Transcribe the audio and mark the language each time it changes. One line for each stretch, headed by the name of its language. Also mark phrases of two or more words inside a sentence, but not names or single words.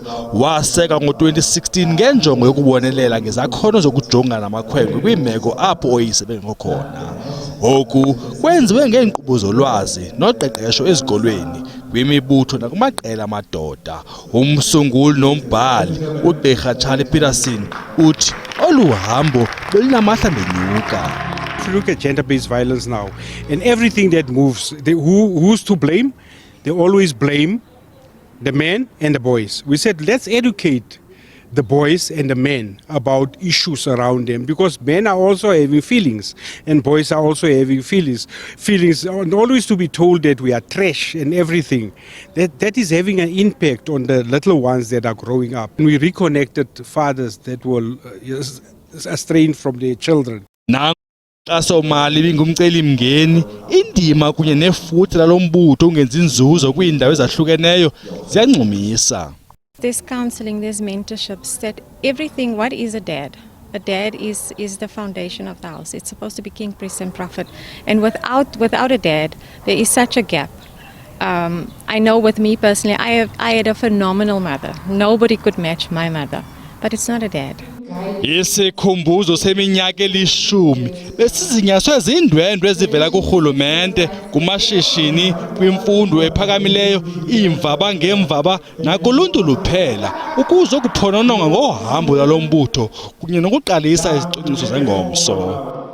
Xhosa: Waseka ngo-2016 ngenjongo yokubonelela ngezakhono zokujongana namakhwenkwe kwimeko apho oyise bengekho khona. Oku kwenziwe ngeenkqubo zolwazi noqeqesho ezikolweni, kwimibutho nakumaqela amadoda. Umsunguli nombhali uGqirha Charlie Peterson uthi olu hambo belinamahla benyuka.
English: If you look at gender-based violence now, and everything that moves, who's to blame? They always blame the men and the boys. We said, let's educate the boys and the men about issues around them, because men are also having feelings and boys are also having feelings. Feelings are always to be told that we are trash and everything. That is having an impact on the little ones that are growing up. And we reconnected fathers that were estranged from their children.
Xhosa: Asomali bingumceli mngeni indima kunye nefuthe lalombutho ungenza inzuzo kwiindawo ezahlukeneyo ziyancumisa.
English: There's counseling, there's mentorships, that everything. What is a dad? A dad is the foundation of the house. It's supposed to be king, priest and prophet, and without a dad there is such a gap. I know with me personally, I had a phenomenal mother. Nobody could match my mother, but it's not a dad.
Xhosa: Isikhumbuzo seminyaka 10 besizinyaswe zindwendwe ezivela kurhulumente, kumashishini, kwimfundo ephakamileyo, imvaba ngemvaba nakuluntu luphela ukuze ukuphonononga ngohambo lalombutho kunye nokuqalisa izicwangciso zengomso.